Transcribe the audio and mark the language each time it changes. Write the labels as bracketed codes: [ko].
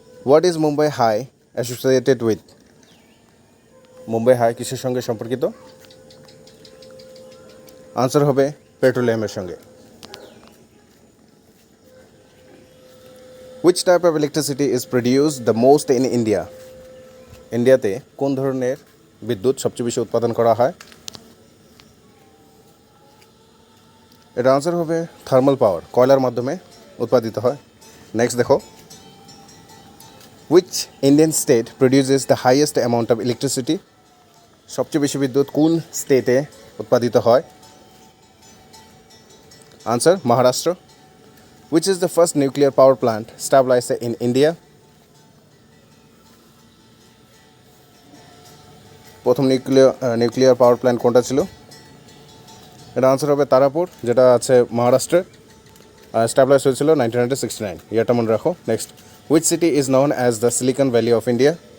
[en] What is Mumbai High associated with? [bn] Mumbai high কিসের সঙ্গে সম্পর্কিত? আনসার হবে পেট্রোলিয়ামের সঙ্গে। [en] Which type of electricity is produced the most in India? [bn] ইন্ডিয়াতে কোন ধরনের বিদ্যুৎ সবচেয়ে বেশি উৎপাদন করা হয়? এর আনসার হবে থার্মাল পাওয়ার, কয়লার মাধ্যমে উৎপাদিত হয়। নেক্সট দেখো, [en] which Indian state produces the highest amount of electricity? [bn] সবচেয়ে বেশি বিদ্যুৎ কোন স্টেটে উৎপাদিত হয়? Answer Maharashtra. [en] Which is the first nuclear power plant established in India? [bn] প্রথম নিউক্লিয়ার পাওয়ার প্ল্যান্ট কোনটা ছিল? এটা আনসার হবে তারাপুর, যেটা আছে মহারাষ্ট্রে। এস্টাবলিশ হয়েছিল 1969। ইয়ারটা মনে রাখো। Next, [en] Which city is known as the Silicon Valley of India?